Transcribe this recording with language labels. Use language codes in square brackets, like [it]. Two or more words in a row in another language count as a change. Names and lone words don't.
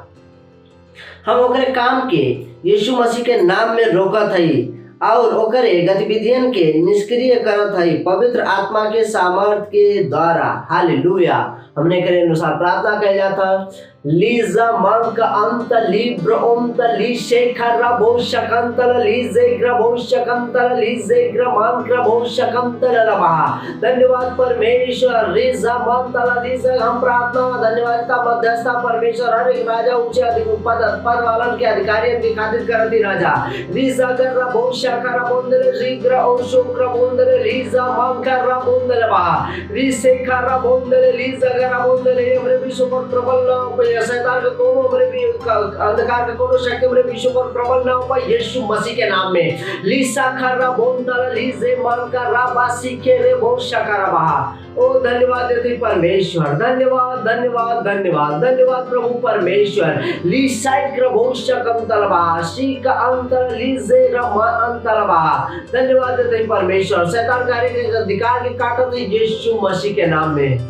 [bho] हम ओकरे काम के यीशु मसीह के नाम में रोकत हई और ओकरे गतिविधियन के निष्क्रिय करत हई पवित्र आत्मा के सामर्थ के द्वारा। हालेलुया। हमने करे अनुसार प्रार्थना कह जाता लीजा मंक अंत लिब्र ओंत ली शेखर भोषकंतल लीजे ग्र भोषकंतल लीजे ग्र मान ग्र भोषकंतल रबा। धन्यवाद परमेश्वर रीजा मंतल लीजे। हम प्रार्थना धन्यवाद मध्यस्थता परमेश्वर हर एक राजा ऊंचे अधिक पद वालन के अधिकारियों की खातिर करती राजा रीजा ग्र भोषकर बोंदले रीग्र ओशोक्र बोंदले लीजा मंकर बोंदले बा रीसेखर बोंदले लीजा ग्र बोंदले हमरे विश्व पर प्रबल शैतान का कोनो हमरे भी अंधकार का कोनो शक्ति हमरे विश्व पर प्रबल ना हो पाए यीशु मसीह के नाम में। लीसा खरा बोंदला लीजे मनका राबासी के रे भोषकर बा। ओ धन्यवाद देते परमेश्वर, धन्यवाद धन्यवाद धन्यवाद धन्यवाद प्रभु परमेश्वर। लीसाइक्र भोषकम तलबा शीका अंतर लीजे रमा अंतलबा। धन्यवाद देते परमेश्वर। शैतान कार्य के अधिकार के काटत यीशु मसीह के नाम में।